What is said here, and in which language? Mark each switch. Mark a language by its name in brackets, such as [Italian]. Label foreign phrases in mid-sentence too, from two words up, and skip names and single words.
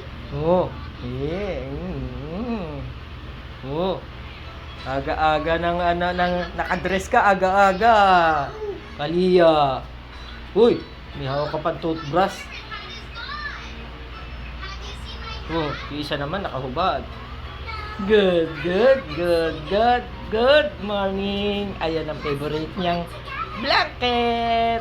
[Filipino] Oh, eh. Oh. Aga-aga ng nakadress ka aga-aga. Kalia. Uy, may hawak ka pang toothbrush. Oh, yung isa naman nakahubad. [English] Good morning. [Filipino] Ayan ang favorite niyang blanket.